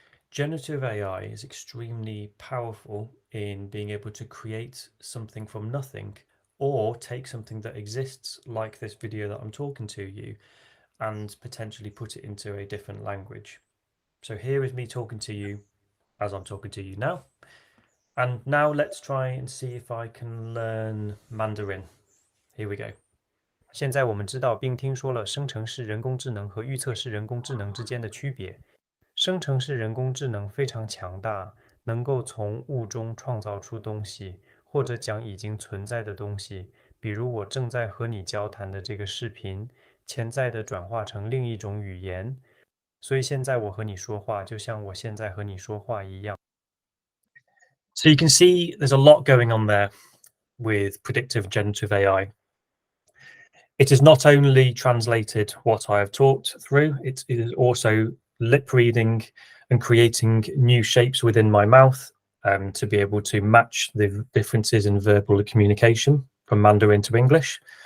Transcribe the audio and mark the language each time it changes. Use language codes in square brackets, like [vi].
[en] Generative AI is extremely powerful in being able to create something from nothing, or take something that exists, like this video that I'm talking to you, and potentially put it into a different language. So here is me talking to you as I'm talking to you now. And now let's try and see if I can learn Mandarin. Here we go. [zh] 现在我们知道并听说了生成式人工智能和预测式人工智能之间的区别。生成式人工智能非常强大，能够从物中创造出东西，或者将已经存在的东西，比如我正在和你交谈的这个视频，潜在的转化成另一种语言。所以现在我和你说话，就像我现在和你说话一样。 [en] So you can see there's a lot going on there with predictive generative AI. It is not only translated what I have talked through, it is also lip reading and creating new shapes within my mouth to be able to match the differences in verbal communication from Mandarin to English.